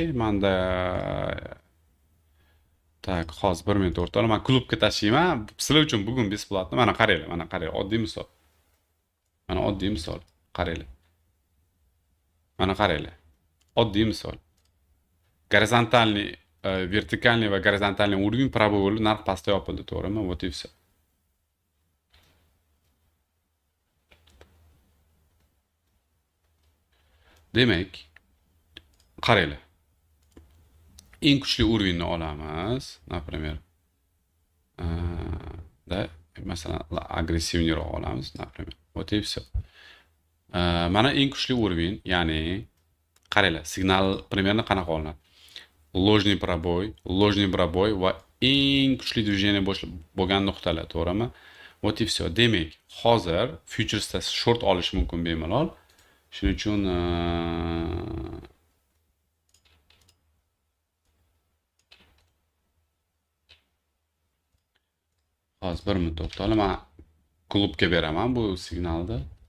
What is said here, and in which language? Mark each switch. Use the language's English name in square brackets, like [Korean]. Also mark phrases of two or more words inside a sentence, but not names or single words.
[Uzbek] Menda tak, hozir 1 minut o'rtoqlar, men klubga tashlayman. Sizlar uchun bugun besplatno. Mana qaranglar, mana qarang, oddiy misol. Mana oddiy misol, qaranglar. Mana qaranglar. Oddiy misol. [Russian] Горизонтальный, вертикальный [Uzbek] va [Russian] горизонтальный уровень правый [Uzbek] bo'lib narx pastga yopildi, to'g'rimi? [Russian] Вот и всё. [Uzbek] Demak, qaranglar. Eng kuchli уровеньni olamiz, например. Da, masalan, agressivniroq olamiz, [Russian] например. Вот и всё. [Uzbek] Mana eng kuchli уровень, ya'ni qaranglar, signal примерно qanaqa olinadi? [Russian] Ложный пробой [Uzbek] va eng kuchli движение bo'lgan nuqtalar, to'g'rimi? [Russian] Вот и все. [Uzbek] Demak, hozir futuresda short olish mumkin bemalol. Shuning uchun hozir bir minut to'xtanglar. Men klubga beraman bu signalni.